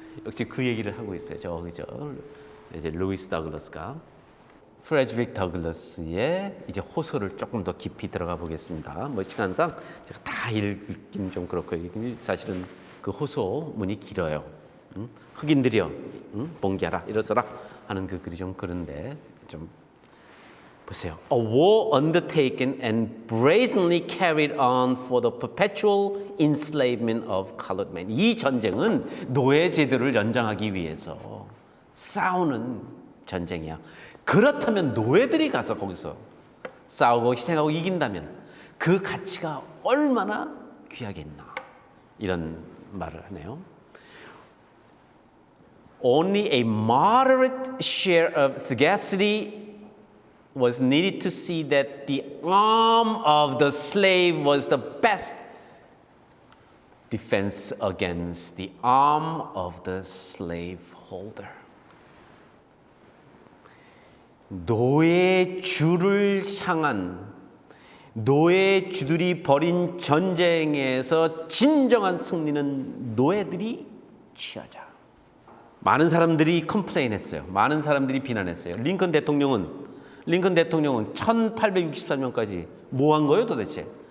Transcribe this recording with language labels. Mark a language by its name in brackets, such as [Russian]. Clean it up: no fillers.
[Korean] 역시 그 얘기를 하고 있어요. 이제 루이스 더글라스가 프레드릭 더글라스의 이제 호소를 조금 더 깊이 들어가 보겠습니다. 뭐 시간상 제가 다 읽긴 좀 그렇고 사실은 그 호소문이 길어요. 흑인들이여, 봉기하라, 일어서라 하는 그 글이 좀 그런데 좀 보세요. [English] A war undertaken and brazenly carried on for the perpetual enslavement of colored men. [Korean] 이 전쟁은 노예 제도를 연장하기 위해서 싸우는 전쟁이야. 그렇다면 노예들이 가서 거기서 싸우고 희생하고 이긴다면 그 가치가 얼마나 귀하겠나 이런 말을 하네요. [English] Only a moderate share of sagacity was needed to see that the arm of the slave was the best defense against the arm of the slaveholder. [Korean] 노예주를 향한 노예주들이 벌인 전쟁에서 진정한 승리는 노예들이 취하자. 많은 사람들이 컴플레인했어요. 많은 사람들이 비난했어요. 링컨 대통령은 1863년까지 뭐 한 거예요 도대체?